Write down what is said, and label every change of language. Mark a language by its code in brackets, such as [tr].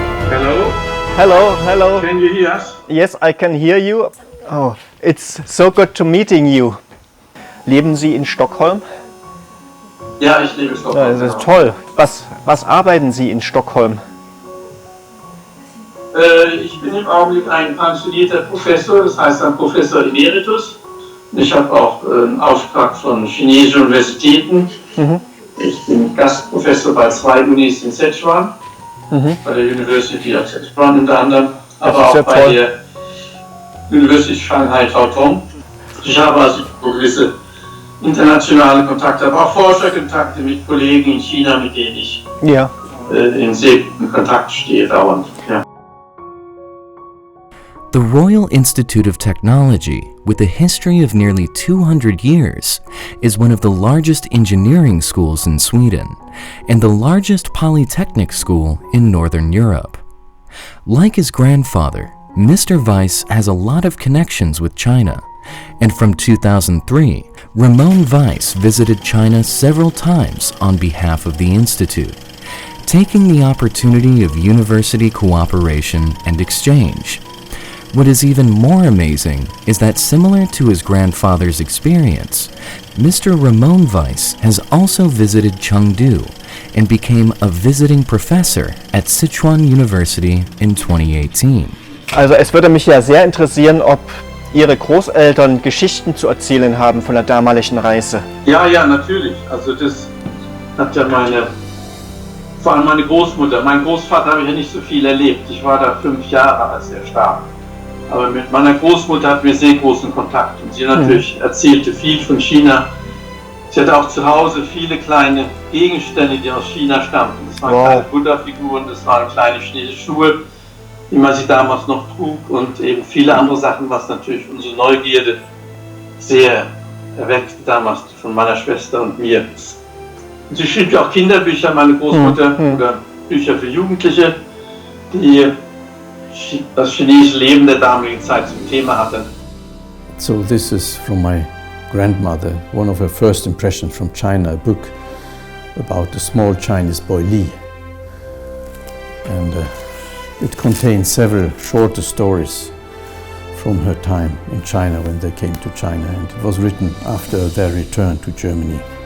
[en] Hello, hello. Can you hear us? Yes, I can hear you. Oh, it's so good to meeting you. [de] Leben Sie in Stockholm? Ja, ich lebe in Stockholm. Ja, das ist toll. Was arbeiten Sie in Stockholm? Ich bin im Augenblick ein pensionierter Professor, das heißt ein Professor Emeritus. Ich habe auch einen Auftrag von chinesischen Universitäten. Ich bin Gastprofessor bei 2 Unis in Sichuan, bei der University of Sichuan unter anderem, aber auch bei der University Shanghai Taotong. Ich habe also gewisse internationale Kontakte, aber auch Forscherkontakte mit Kollegen in China, mit denen ich in sehr guten Kontakt stehe dauernd. Ja. [en] The Royal Institute of Technology, with a history of nearly 200 years, is one of the largest engineering schools in Sweden and the largest polytechnic school in Northern Europe. Like his grandfather, Mr. Weiss has a lot of connections with China, and from 2003, Ramon Weiss visited China several times on behalf of the Institute, taking the opportunity of university cooperation and exchange. What is even more amazing is that, similar to his grandfather's experience, Mr. Ramon Weiss has also visited Chengdu and became a visiting professor at Sichuan University in 2018. [de] Also es würde mich ja sehr interessieren, ob Ihre Großeltern Geschichten zu erzählen haben von der damaligen Reise. Ja, natürlich. Also das hat ja vor allem meine Großmutter. Mein Großvater habe ich ja nicht so viel erlebt. Ich war da 5 Jahre, als er starb. Aber mit meiner Großmutter hatten wir sehr großen Kontakt. Und sie natürlich erzählte viel von China. Sie hatte auch zu Hause viele kleine Gegenstände, die aus China stammten. Das waren kleine Buddha-Figuren, das waren kleine chinesische Schuhe, wie man sie damals noch trug. Und eben viele andere Sachen, was natürlich unsere Neugierde sehr erweckte damals von meiner Schwester und mir. Und sie schrieb ja auch Kinderbücher, meine Großmutter, oder Bücher für Jugendliche, die das chinesische Leben der damaligen Zeit zum Thema hatte. [en] So this is from my grandmother, one of her first impressions from China, a book about the small Chinese boy Li. And it contains several shorter stories from her time in China when they came to China, and it was written after their return to Germany.